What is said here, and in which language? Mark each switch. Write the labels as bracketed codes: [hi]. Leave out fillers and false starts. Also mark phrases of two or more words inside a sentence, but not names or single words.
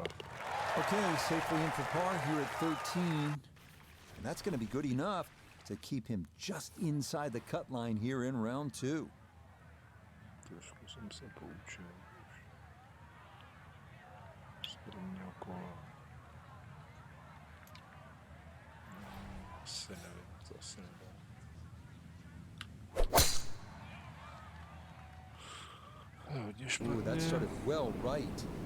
[en] Okay, safely in for par here at 13. And that's going to be good enough to keep him just inside the cut line here in round 2. [cs] Trošku jsem se poučil z prvního kola. Asi nevím, to asi nedá. [en] Ooh, that started well right.